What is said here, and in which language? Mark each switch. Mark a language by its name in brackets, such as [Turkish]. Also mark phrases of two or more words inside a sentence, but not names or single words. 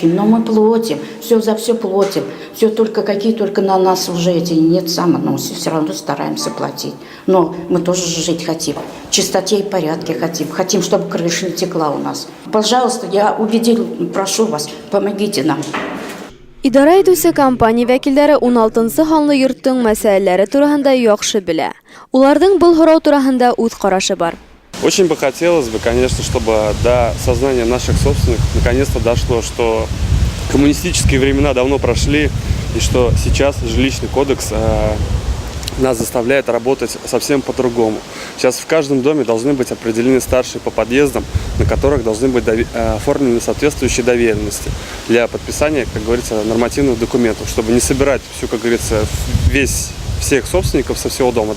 [Russian] Но мы платим. Все за все платим. Все только какие только на нас уже эти нет само. Но все равно стараемся платить. Но мы тоже жить хотим. В чистоте и порядке хотим. Хотим, чтобы крыша не текла у нас. Пожалуйста, я убедил, прошу вас, помогите нам. [Tatar] Идара итүсе компания вәкилләре 16-нчы һанлы йорттың мәсьәләләре турында яхшы белә. Уларның был һорау турында үз карашы бар. [Russian] Очень бы хотелось бы, конечно, чтобы до сознания наших собственников наконец-то дошло, что коммунистические времена давно прошли, и что сейчас жилищный кодекс нас заставляет работать совсем по-другому. Сейчас в каждом доме должны быть определены старшие по подъездам, на которых должны быть оформлены соответствующие доверенности для подписания, как говорится, нормативных документов, чтобы не собирать всю, как говорится, всех собственников со всего дома.